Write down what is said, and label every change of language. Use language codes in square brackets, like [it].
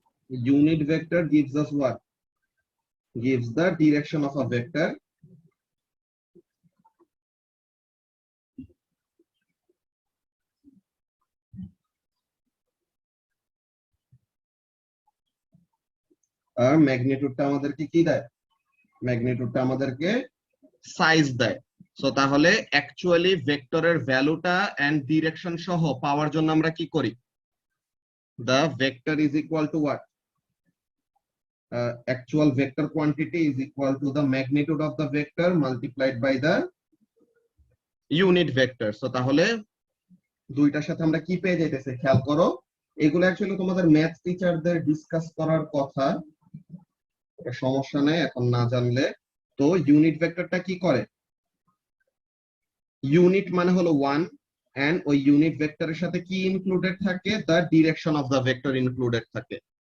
[en] Unit vector gives us what? gives the direction of a vector [bn] আর ম্যাগনিটিউডটা আমাদেরকে কি দেয়, ম্যাগনিটিউডটা আমাদেরকে সাইজ দেয়। সো তাহলে অ্যাকচুয়ালি ভেক্টরের ভ্যালুটা এন্ড ডিরেকশন সহ পাওয়ার জন্য আমরা কি করি, [en] the vector is equal to what, actual vector quantity is equal to the magnitude of the vector multiplied by the unit vector। [bn] So তাহলে দুইটার সাথে আমরা কি পেয়ে যাইতেছি খেয়াল করো, এগুলো অ্যাকচুয়ালি তোমাদের ম্যাথ টিচারদের ডিসকাস করার কথা, এটা সমস্যা নেই এখন না জানলে। তো ইউনিট ভেক্টরটা কি করে, ইউনিট মানে হলো 1 এন্ড ওই ইউনিট ভেক্টরের সাথে কি ইনক্লুডেড থাকে, [en] the direction of the vector [bn] included থাকে।